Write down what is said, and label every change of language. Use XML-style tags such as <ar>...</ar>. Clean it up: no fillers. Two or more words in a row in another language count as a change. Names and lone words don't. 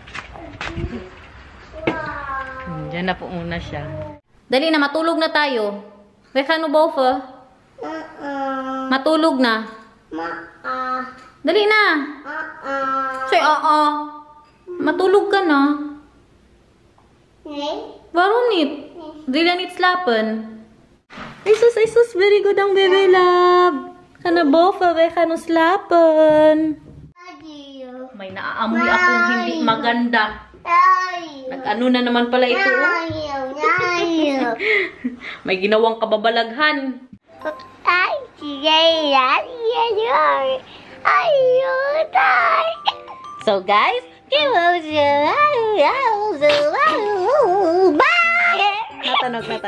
<tl>Diyan na po muna siya. Dali na, matulog na tayo. Kaya ano ba, Ufa? Matulog na. Dali na. Say, matulog ka na.</tl> <nl>Nee. Waarom niet? Wil je niet slapen?</nl> <tl>Ay sus,</tl> <en>very good</en> <tl>ang bebe love.</tl> <nl>Ga naar boven, wij gaan ons slapen.</nl> <tl>Adiyo. May naaamoy akong hindi maganda. Ayaw. Nag-ano na naman pala ito. Oh. Ayaw. Ayaw. May ginawang kababalaghan. Ay, sige. Ayaw. Ayaw. So guys, natanog.</tl>